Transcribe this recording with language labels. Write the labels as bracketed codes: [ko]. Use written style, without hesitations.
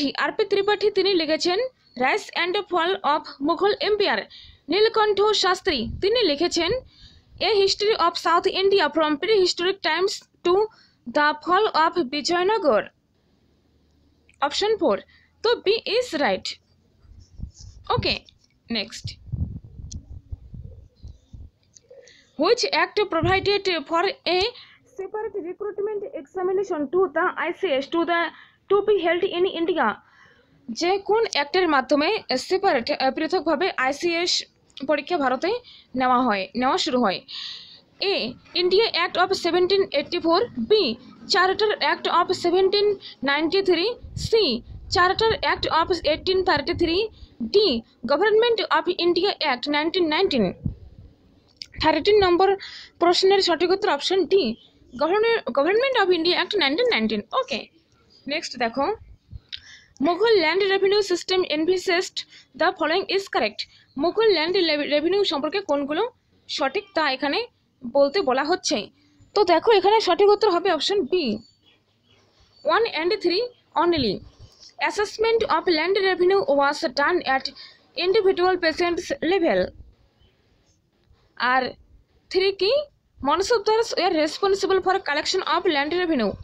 [bn] RP Tripathi তিনি লিখেছেন rice and fall of Mughal empire. নীলকণ্ঠ শাস্ত্রী তিনি লিখেছেন a history of south India from pre historic Times to the fall of Bijoynagar. Option 4, তো [en] B is right. Okay, next, which act provided for a separate recruitment examination to the ICS to be held in India? [bn] যে কোন অ্যাক্টের মাধ্যমে separate পৃথকভাবে ICS পরীক্ষা ভারতে নেওয়া শুরু হয়? [en] A, India act of 1784। B, charter act of 1793। C, charter act of 1833। D, government of India act 1919। [bn] 13 নম্বর প্রশ্নের সঠিক উত্তর option D, government of India act 1919। Okay, next দেখো, [en] Mughal land revenue system envisaged the following is correct. [bn] Mughal land revenue সম্পর্কে কোনগুলো সঠিক তা এখানে বলতে বলা হচ্ছে। তো দেখো এখানে সঠিক উত্তর হবে option B, 1 and 3 only. [en] Assessment of land revenue was done at individual patients level. [bn] আর 3 কি, [en] municipals were responsible for collection of land revenue.